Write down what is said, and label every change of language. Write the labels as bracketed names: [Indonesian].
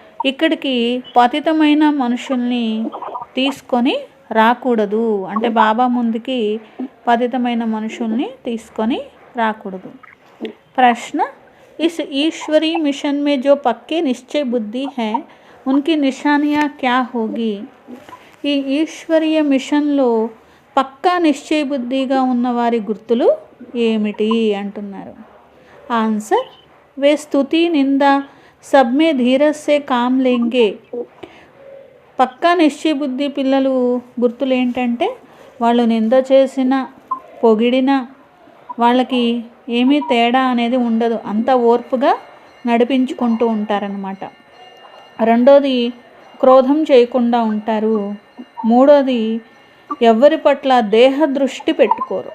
[Telugu] ఇక్కడికి పతితమైన మనుషుల్ని తీసుకొని రాకూడదు. అంటే బాబా ముందుకి పతితమైన మనుషుల్ని తీసుకొని రాకూడదు. [Hindi] ప్రశ్న, इस ईश्वरी मिशन में जो पक्के निश्चय बुद्धि है उनकी निशानियाँ क्या होगी? [Telugu] ఈ ఈశ్వరీయ మిషన్లో పక్కా నిశ్చయ బుద్ధిగా ఉన్నవారి గుర్తులు ఏమిటి అంటున్నారు. [Hindi] ఆన్సర్, वे स्तुति निंदा सब में धीरज से काम लेंगे. [Telugu] పక్కా నిశ్చయ బుద్ధి పిల్లలు గుర్తులు ఏంటంటే వాళ్ళు నింద చేసిన పొగిడిన వాళ్ళకి ఏమీ తేడా అనేది ఉండదు, అంత ఓర్పుగా నడిపించుకుంటూ ఉంటారనమాట. రెండోది, క్రోధం చేయకుండా ఉంటారు. మూడోది, ఎవరి పట్ల దేహ దృష్టి పెట్టుకోరు.